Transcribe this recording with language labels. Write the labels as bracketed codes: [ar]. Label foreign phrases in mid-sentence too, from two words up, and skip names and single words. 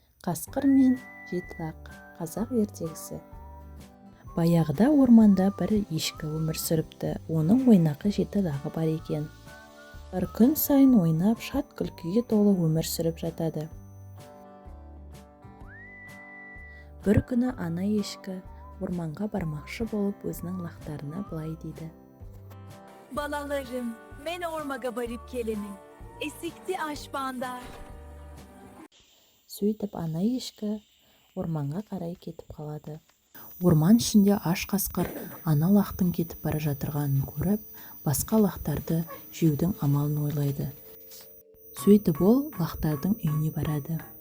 [kk] Қасқыр мен Жетілақ, қазақ ертегісі. Баяғыда орманда бір ешкі өмір сүріпті. Оның ойнақы жеті лағы бар екен. Бір күн сайын ойнап, шат күлкіге толы өмір сүріп жатады. Бір күні ана ешкі орманға бармақшы болып өзінің лақтарына былай дейді: Balalarım, men ormaga barip kelenim. Esikti aşbandar. Сөйтіп ана ешкі орманға қарай кетіп қалады. Орман ішінде аш қасқыр ана лақтың кетіп бара жатырғанын көріп, басқа лақтарды жеудің амалын ойлайды. Сөйтіп ол лақтардың үйіне барады.